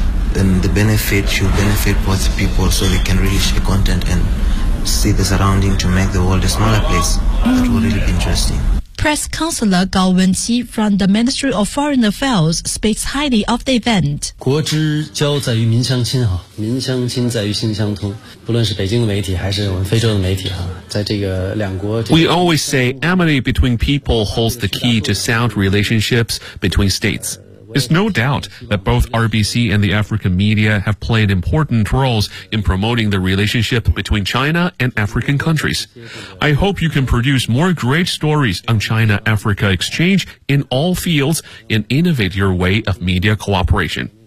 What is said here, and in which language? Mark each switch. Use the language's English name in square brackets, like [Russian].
[English] Then the benefit should benefit both people, so they can really share content and see the surrounding to make the world a smaller place. That would really be interesting. Press Councillor Gao Wenqi from the Ministry of Foreign Affairs speaks highly of the event. [Chinese] 国之交在于民相亲啊，民相亲在于心相通。不论是北京的媒体还是我们非洲的媒体啊，在这个两国。 [English] We always say amity between people holds the key to sound relationships between states. It's no doubt that both RBC and the African media have played important roles in promoting the relationship between China and African countries. I hope you can produce more great stories on China-Africa exchange in all fields and innovate your way of media cooperation.